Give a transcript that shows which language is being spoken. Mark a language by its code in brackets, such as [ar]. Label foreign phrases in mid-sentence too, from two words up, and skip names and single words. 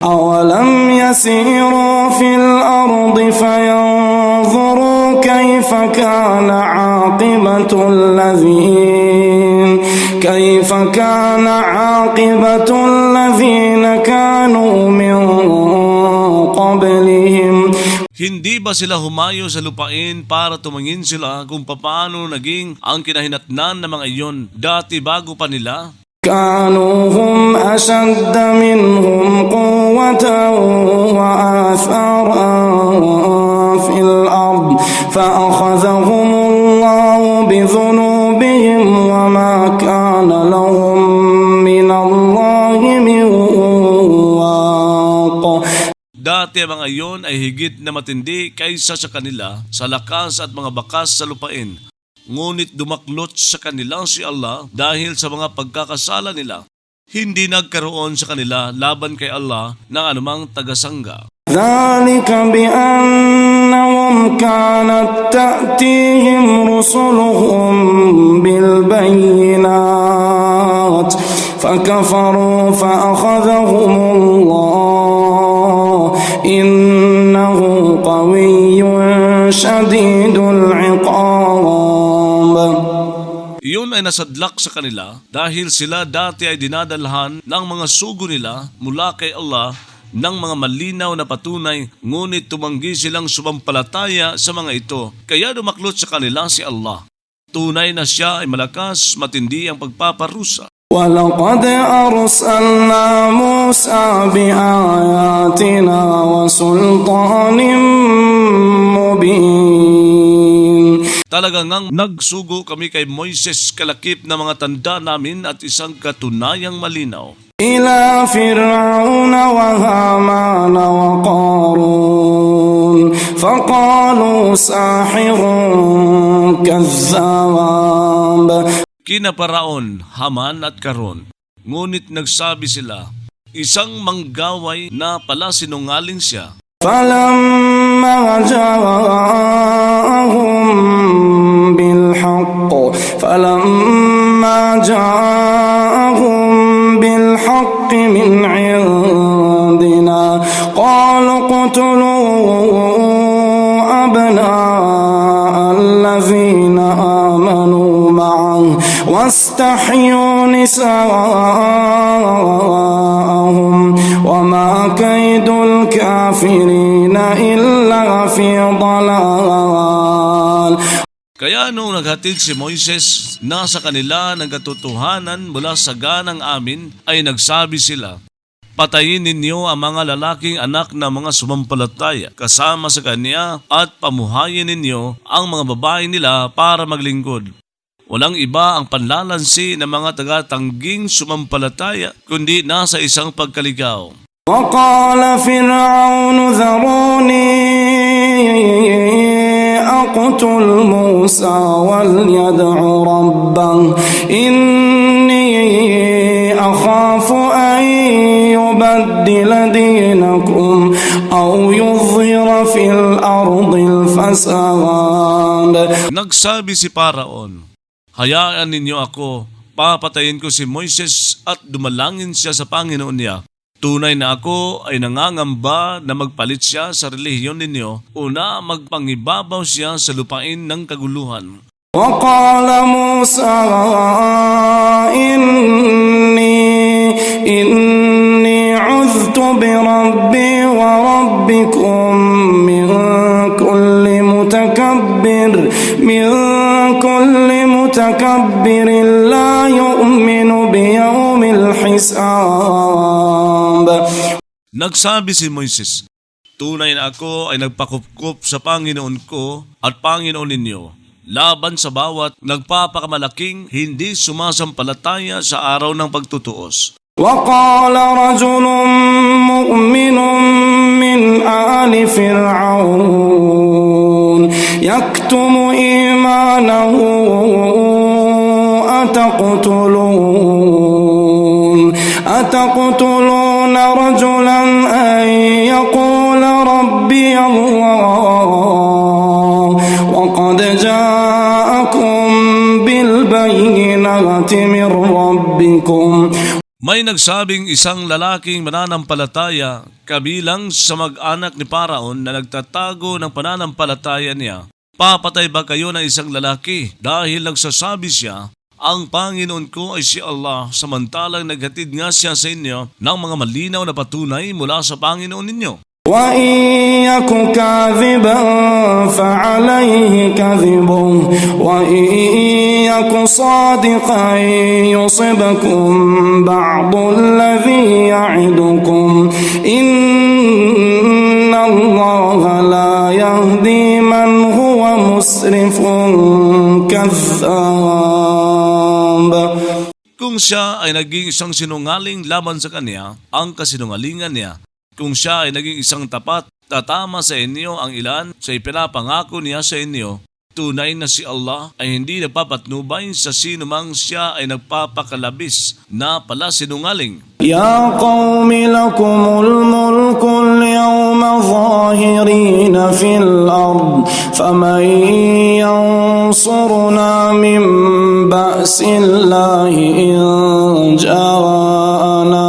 [ar] أولم يسيروا في الأرض فينظروا كيف كان عاقبة الذين كانوا من قبلهم. [tl] Hindi ba sila humayo sa lupain para tumingin sila kung paano naging ang kinahinatnan ng mga iyon dati bago pa nila? [ar] كانوا هم أشد منهم قوة وآثارا في الأرض فأخذهم الله بذنوبهم وما كان لهم من الله من واق. [tl] Dati ang mga iyon ay higit na matindi kaysa sa kanila sa lakas at mga bakas sa lupain. Ngunit dumaklot sa kanila si Allah dahil sa mga pagkakasala nila. Hindi nagkaroon sa kanila laban kay Allah ng anumang tagasangga. [ar] ذلك بأنهم كانت تأتيهم رسلهم بالبينات فكفروا فأخذهم الله إنه قوي شديد العقاب. [tl] Iyon ay nasadlak sa kanila dahil sila dati ay dinadalhan ng mga sugo nila mula kay Allah ng mga malinaw na patunay, ngunit tumanggi silang sumampalataya sa mga ito. Kaya dumaklot sa kanila si Allah. Tunay na siya ay malakas, matindi ang pagpaparusa. [ar] وَلَقَدْ أَرْسَلْنَا مُوسَى بِآيَاتِنَا وَسُلْطَانٍ مُبِينٍ. [tl] Talagang ngang nagsugo kami kay Moises kalakip na mga tanda namin at isang katunayang malinaw. [ar] إِلَى فِرْعَوْنَ وَهَامَانَ وَقَارُونَ فَقَالُوا سَاحِرٌ كَذَّابٌ. [tl] Kina Paraon, Haman at Karon. Ngunit nagsabi sila, isang manggaway na pala sinungaling siya. [ar] فَلَمَّا جَاءَهُم بِالْحَقِّ مِنْ عِندِنَا قَالُوا اقْتُلُوا أَبْنَاءَ الَّذِينَ آمَنُوا مَعَهُ وَاسْتَحْيُوا نِسَاءَهُمْ وَمَا كَيْدُ الْكَافِرِينَ إِلَّا فِي ضَلَالٍ. [tl] Kaya nung naghatid si Moises na sa kanila ng katotohanan mula sa ganang amin, ay nagsabi sila, patayin ninyo ang mga lalaking anak na mga sumampalataya kasama sa kanya at pamuhayin ninyo ang mga babae nila para maglingkod. Walang iba ang panlalansi ng mga tagatangging sumampalataya kundi nasa isang pagkaligaw. [ar] وقال فرعون ذروني أقتل موسى وليدع ربه إني أخاف أن يبدل دينكم أو يظهر في الأرض الفساد. [tl] Nagsabi si Paraon, hayaan ninyo ako, papatayin ko si Moises at dumalangin siya sa Panginoon niya. Tunay na ako ay nangangamba na magpalit siya sa relihiyon ninyo o na magpangibabaw siya sa lupain ng kaguluhan. [ar] وقال موسى إني عذت بربي وربكم من كل متكبر لا يؤمن بيوم الحساب. [tl] Nagsabi si Moises, tunay na ako ay nagpakupkup sa Panginoon ko at Panginoon ninyo, laban sa bawat nagpapakamalaking hindi sumasampalataya sa araw ng pagtutuos. [ar] وقال رجل مؤمن من آل فرعون يكتم إيمانه أتقتلون رجلا أن يقول ربي الله وقد جاءكم بالبينات من ربكم. [tl] May nagsabing isang lalaking mananampalataya kabilang sa mag-anak ni Paraon na nagtatago ng pananampalataya niya. Papatay ba kayo ng isang lalaki dahil nagsasabi siya, ang Panginoon ko ay si Allah, samantalang naghatid nga siya sa inyo ng mga malinaw na patunay mula sa Panginoon ninyo? [ar] وإن يك كاذبا فعليه كذبه وإن يك صادقا يصبكم بعض الذي يعدكم إن الله لا يهدي من هو مسرف كذاب. [tl] Kung siya ay naging isang sinungaling laban sa kanya, ang kasinungalingan niya. Kung siya ay naging isang tapat, tatama sa inyo ang ilan sa ipinapangako niya sa inyo. Tunay na si Allah ay hindi nagpapatnubay sa sino mang siya ay nagpapakalabis na pala sinungaling. [ar] يا قوم لكم الملك اليوم ظاهرين في الأرض فمن ينصرنا من بأس الله إن جاءنا.